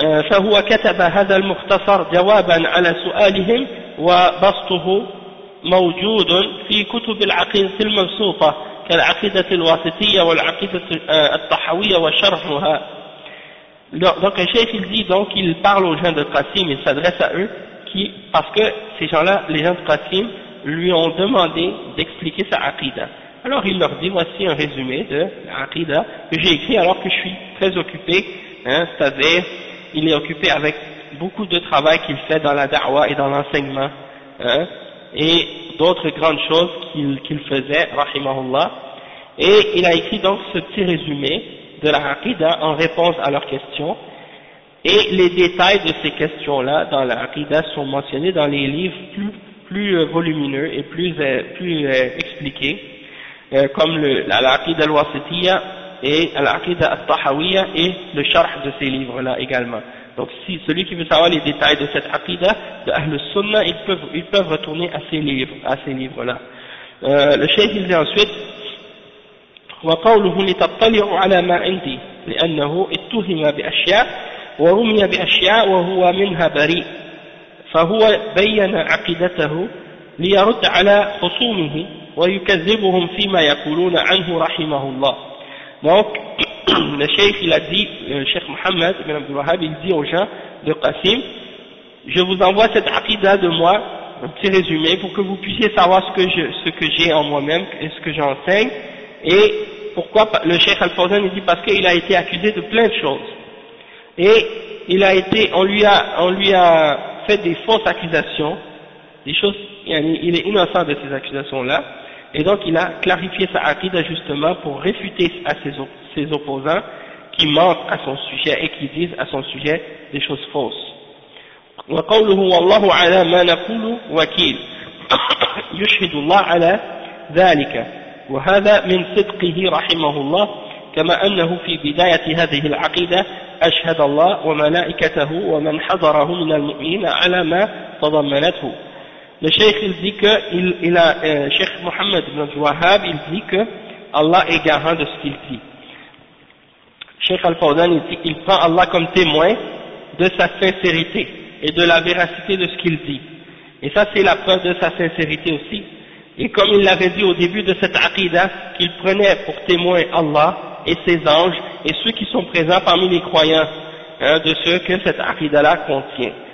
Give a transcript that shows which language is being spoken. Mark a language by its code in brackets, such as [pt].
[ar] فهو كتب هذا المختصر جوابا على سؤالهم وبسطه موجود في كتب العقيدة المبسوطة كالعقيدة الواسطية والعقيدة الطحوية وشرحها. [fr] Donc le chef il dit, donc il parle aux gens de Qasim, il s'adresse à eux, qui, parce que ces gens-là, les gens de Qasim, lui ont demandé d'expliquer sa aqida. Alors il leur dit, voici un résumé de l'aqida que j'ai écrit alors que je suis très occupé, c'est-à-dire il est occupé avec beaucoup de travail qu'il fait dans la da'wa et dans l'enseignement, et d'autres grandes choses qu'il faisait, rahimahullah. Et il a écrit donc ce petit résumé de la aqida en réponse à leurs questions. Et les détails de ces questions-là dans la aqida sont mentionnés dans les livres plus volumineux et plus expliqués, comme l'aqida al-wasitiya et l'aqida al-tahawiya et le sharh de ces livres-là également. Donc si celui qui veut savoir les détails de cette aqida de Ahl al-Sunnah, ils peuvent retourner à ces livres-là. Le cheikh il dit ensuite, [ar] وقوله لتطلعوا على ما عندي لأنه اتهم بأشياء ورمي بأشياء وهو منها بريء فهو بين عقيدته ليرد على خصومه ويكذبهم فيما يقولون عنه رحمه الله. [fr] Donc le cheikh il a dit, le cheikh Mohammed ibn Abdul Wahhab, il dit aux gens de Qasim, je vous envoie cette aqida de moi, un petit résumé, pour que vous puissiez savoir ce que j'ai en moi-même et ce que j'enseigne. Et pourquoi le cheikh Al-Fawzan dit, parce qu'il a été accusé de plein de choses. Et il a été, on lui a fait des fausses accusations, des choses, il est innocent de ces accusations-là. Et donc il a clarifié sa aqida justement pour réfuter à ses opposants qui mentent à son sujet et qui disent à son sujet des choses fausses. [ar] وقوله والله على ما نقول وكيل يشهد الله على ذلك وهذا من صدقه رحمه الله كما أنه في بداية هذه العقيدة أشهد الله وملائكته ومن حضره من المؤمنين على ما تضمنته. [fr] Le Cheikh il dit que Cheikh Mohammed ibn Wahhab il dit que Allah est garant de ce qu'il dit. Cheikh Al-Fawzan il dit qu'il prend Allah comme témoin de sa sincérité et de la véracité de ce qu'il dit. Et ça c'est la preuve de sa sincérité aussi. Et comme il l'avait dit au début de cette aqidah, qu'il prenait pour témoin Allah et ses anges et ceux qui sont présents parmi les croyants, de ce que cette aqidah-là contient.